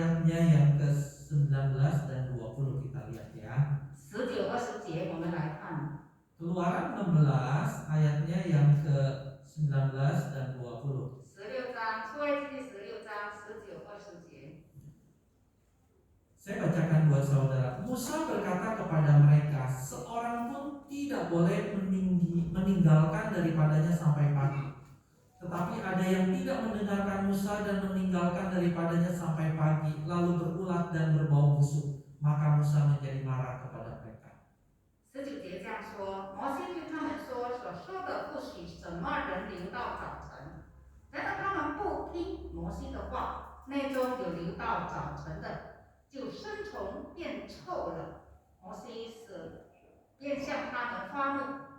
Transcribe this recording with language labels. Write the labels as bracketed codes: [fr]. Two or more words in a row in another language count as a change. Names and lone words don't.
[id] ayatnya yang ke-19 dan 20 kita lihat ya. [zh] 19、20 节我们来看。 [id] Keluaran 16 ayatnya yang ke-19 dan 20. [zh] 16 章，出埃及记16章19、20节。 [id] Saya bacakan buat saudara. Musa berkata kepada mereka, seorang pun tidak boleh meninggalkan daripadanya sampai pagi. Tetapi ada yang tidak mendengarkan Musa dan meninggalkan daripadanya sampai pagi, lalu berulat dan berbau busuk. Maka Musa menjadi marah kepada mereka. [zh] 19 节这样说，摩西对他们说：“所说的不许什么人留到早晨。” 然而他们不听摩西的话，内中有留到早晨的，就生虫变臭了。摩西便向他们发怒。